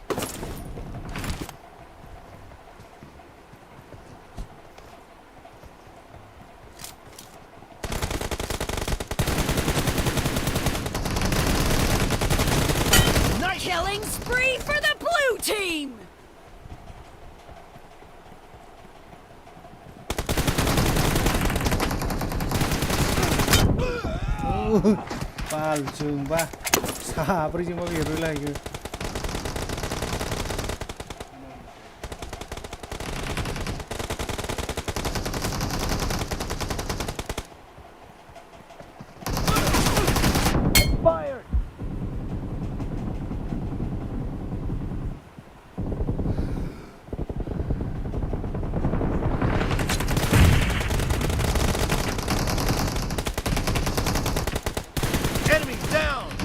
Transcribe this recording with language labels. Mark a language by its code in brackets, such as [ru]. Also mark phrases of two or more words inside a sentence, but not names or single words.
[en] Nice. Killing spree for the blue team. [brx] बालजोंबा साब्रैजोंबा बेरलायो [en] Fired. Enemy down.